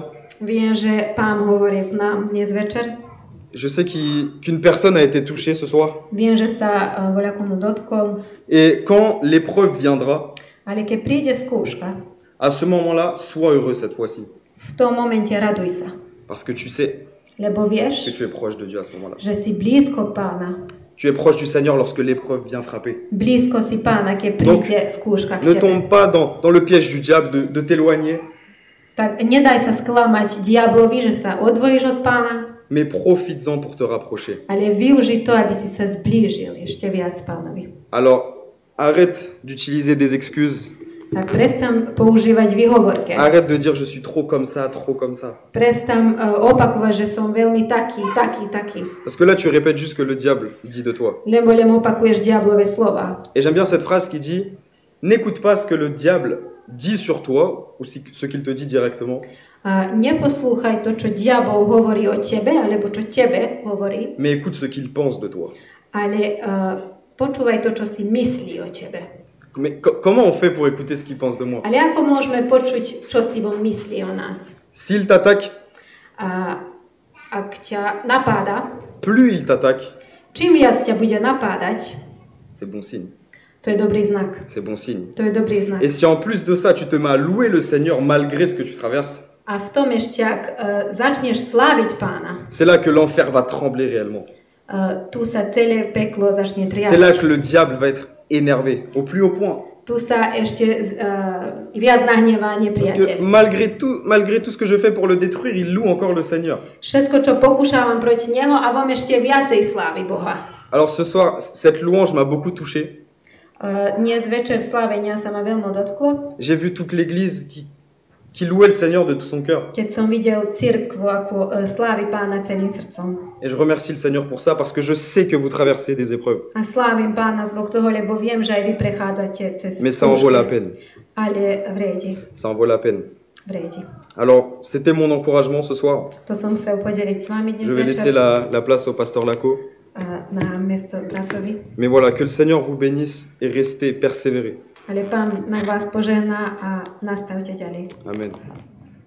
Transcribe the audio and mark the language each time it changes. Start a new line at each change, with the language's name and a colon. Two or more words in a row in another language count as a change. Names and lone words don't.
Slovak: Viem, že Pán hovorí k nám dnes večer.
French: Je sais qu'une personne a été touchée ce soir.
Slovak: Viem, že sa voľakomu dotkol.
French: Et quand l'épreuve viendra,
Slovak: Ale keď príde skúška,
French: à ce moment-là, sois heureux cette fois-ci.
Slovak: v tom momente raduj sa.
French: Parce que tu sais
Slovak: Lebo
French: que
Slovak: vieš,
French: tu es proche de Dieu à ce moment-là.
Slovak: že si blízko Pána.
French: Tu es proche du Seigneur lorsque l'épreuve vient frapper.
Slovak: Blízko si Pána, keď príde skúška
French: Ne
Slovak: k tebe.
French: tombe pas dans le piège du diable de t'éloigner.
Slovak: Tak nedaj sa sklamať diablovi, že sa odvojíš od Pána,
French: mais profites-en pour te rapprocher.
Slovak: ale využij to, aby si sa zblížil ešte viac Pánovi.
French: Alors, arrête d'utiliser des excuses.
Slovak: Tak prestan používať výhovorke.
French: Arrête de dire je suis trop comme ça, trop comme ça.
Slovak: Prestan opakovať, že som veľmi taký.
French: Parce que là, tu répètes juste ce que le diable dit de toi.
Slovak: Lebo len opakuješ diablové slova.
French: Et j'aime bien cette phrase qui dit n'écoute pas ce que le diable dit sur toi, ou ce qu'il te dit directement,
Slovak: Neposlúchaj to, čo diabol hovorí o tebe, alebo čo tebe hovorí,
French: mais écoute ce qu'il pense de toi.
Slovak: ale počúvaj to, čo si myslí o tebe.
French: Mais comment on fait pour écouter ce qu'il pense de moi?
Slovak: Ale ako môžeme počuť, čo si on myslí o nás?
French: S'il t'attaque,
Slovak: Ak ťa napáda,
French: plus il t'attaque,
Slovak: čím viac ťa bude napádať,
French: c'est bon signe.
Slovak: to je dobrý znak.
French: C'est bon signe.
Slovak: To je dobrý znak.
French: Et si en plus de ça, tu te mets à louer le Seigneur malgré ce que tu traverses,
Slovak: A v tom ešte, ak začneš sláviť Pána,
French: c'est là que l'enfer va trembler réellement.
Slovak: tu sa celé peklo začne
French: C'est là que
Slovak: triasť.
French: le diable va être énervé, au plus haut point.
Slovak: Tu sa ešte viac nahnevá
French: Parce que
Slovak: nepriateľ.
French: malgré tout ce que je fais pour le détruire, il loue encore le Seigneur.
Slovak: Všetko, čo pokúšavam proti neho a vám ešte viacej slávi Boha.
French: Alors ce soir, cette louange m'a beaucoup touché.
Slovak: Dnes večer slávenia sa ma veľmi dotklo,
French: J'ai vu toute l'église qui louait le Seigneur de tout son cœur.
Slovak: keď som videl cirkvu, ako slávi Pána celým srdcom.
French: Et je remercie le Seigneur pour ça parce que je sais que vous traversez des épreuves.
Slovak: A slávim Pána z Boh toho, lebo viem, že aj vy prechádzate cez
French: Mais ça en vaut la
Slovak: skúšky.
French: peine.
Slovak: Ale vredi.
French: Ça en vaut la peine.
Slovak: Vredi.
French: Alors, c'était mon encouragement ce soir.
Slovak: To som chcel podeliť s vami dnes
French: Je vais laisser
Slovak: večer
French: la place au pasteur Laco.
Slovak: na miesto bratovi.
French: Mais voilà, que le Seigneur vous bénisse et restez persévérés.
Slovak: Ale Pán na vás požehná a nastavte ďalej. Amen.